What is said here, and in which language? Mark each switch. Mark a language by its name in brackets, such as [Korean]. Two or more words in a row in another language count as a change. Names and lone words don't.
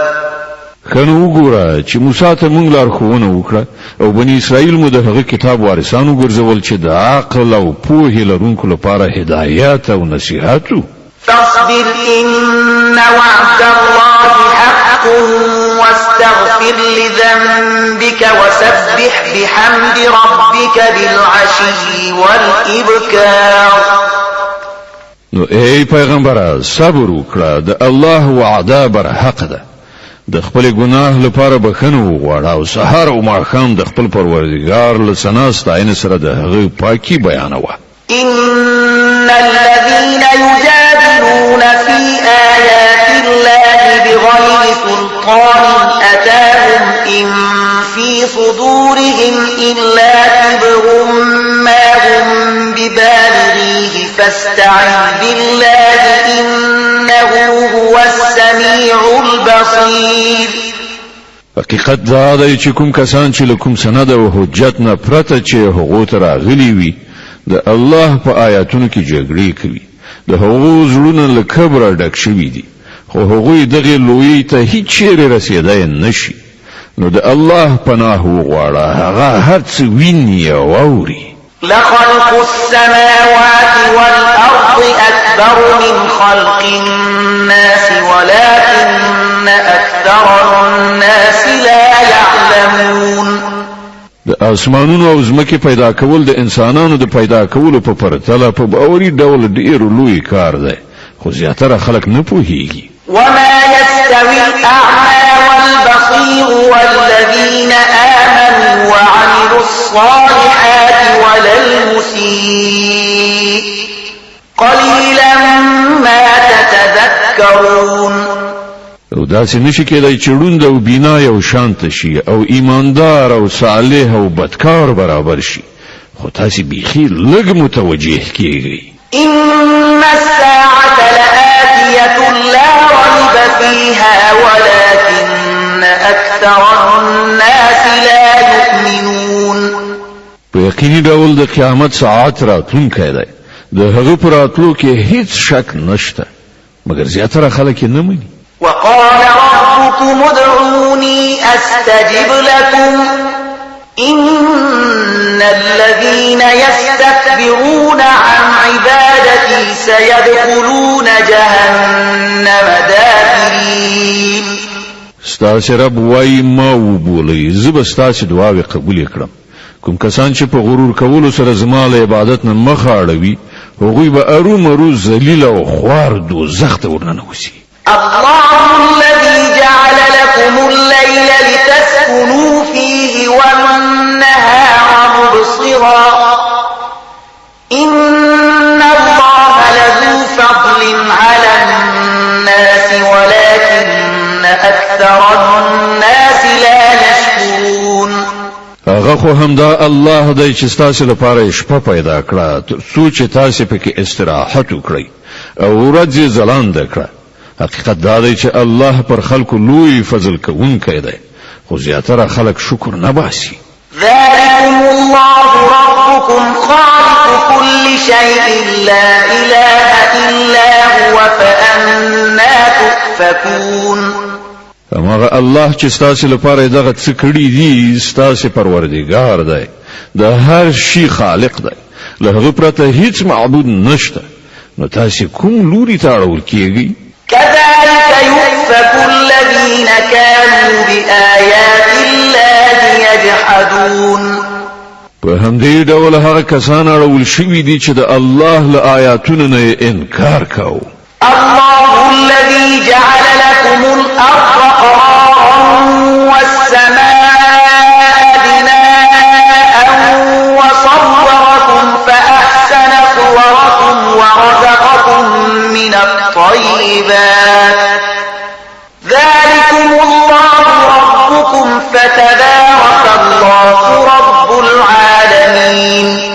[Pashto] خنو وګوره چې موسی ته مونږ لارښوونه وکړه او بني اسرائیل مو د هغه کتاب وارثانو ګرځول چې د عقل او پوهې لرونکو لپاره هدایت او نصیحت وو. [Arabic] فاصبر إن وعد الله حق واستغفر لذنبك وسبح بحمد ربك بالعشي والإبكار. [Pashto] نو ای پیغمبره صبر وکړه د الله وعده بر حق ده د خپل ګناه لپاره بخښنه وغواړه او سحر او ماښام د خپل پروردګار له ثنا ستاینې سره د هغه پاکي بیانوه. [Arabic] إن الذين يجادلون في آيات الله بغير سلطان أتاهم إن في صدورهم إلا كبر ما هم ببالغيه فاستعذ بالله إنه هو السميع البصير. [Pashto] حقیقت دا دی چې کوم کسان چې لکم سند او حجت نه پرته چې هغه ته راغلي وي د الله په آیاتونو کې جګړې کوي د هغو زړونه له کبره ډک شوي دي خو هغوی دغه لوی ته هیڅ چیرې رسیدای نشي. نو د الله پناه وغواړه هغه هر څه ویني او اوري. [Arabic] لخلق السماوات والأرض أكبر من خلق الناس ولكن أكثر الناس لا يعلمون. [Pashto] د اسمانونو او زمکه پیدا کول د انسانانو د پیدا کولو په پرتله په باوري ډول ډیر لوی کار دی خو زیاتره خلک نه پوهیږي. [Arabic] وما يستوي الأعمى والبصير والذين آمنوا وعملوا الصالحات ولا المسيء قليلا ما تتذكرون. [Pashto] او داسې نشي کېدای چې ړوند او بینا یو شانت شي او ایماندار او صالح او بدکار برابر شي خو تاسو بیخي لږ متوجه کیږئ. [Arabic] إن الساعة لآتية لا ريب فيها ولكن أكثر الناس لا يؤمنون. [Pashto] په یقیني ډول د قیامت ساعت راتلونکی دی د هغه پر راتلو کې هیڅ شک نشته مګر زیاتره خلک نه مني. [Arabic] وقال ربكم ادعوني أستجب لكم إن الذين يستكبرون عن عبادتي سيدخلون جهنم داخرين. [Pashto] ستاسو رب وای ما وبولي زب ستاسو دعاوې قبول کړم کوم کسان چې په غرور کولو سره زما له عبادت نه مخ اړوي هغوی به ارومرو ذلیل او خوار دوزخ ته ورننوځي. [Arabic] الله الذي جعل لكم الليل لتسكنوا فيه والنهار مبصرا إن الله لذو فضل على الناس ولكن أكثر الناس لا يشكرون. [Pashto] هغه خو همدا الله دی چې تاسو لپاره شپه پیدا کړه تر څو چې تاسو پکې استراحت وکړئ او ورځ ځلانده کړه. حقیقت دا دی چې الله پر خلکو لوی فضل کوونکی دی خو زیاتره خلک شکر نه باسي. [Arabic] ذلكم الله ربكم خالق كل شيء لا إله إلا هو فأنا تؤفكون. [Pashto] هماغه الله چې تاسو لپاره دغه څه کړی دي تاسو پروردگار دی د هر شي خالق دی له هغه پرته هیڅ معبود نشته نو تاسو کوم لوري ته اړول کیږي؟ [Arabic] كذلك يؤفك الذين كانوا بآيات الله يجحدون. [Pashto] په همدې ډول هغه کسان اړول شوي دي چې د الله له آیاتونو نه انکار کوي. [Arabic] الله الذي جعل لكم الأرض قرارا والسماء بناء وصوركم فأحسن صوركم ورزقكم من الطيبات ذلكم الله ربكم فتبارك الله رب العالمين.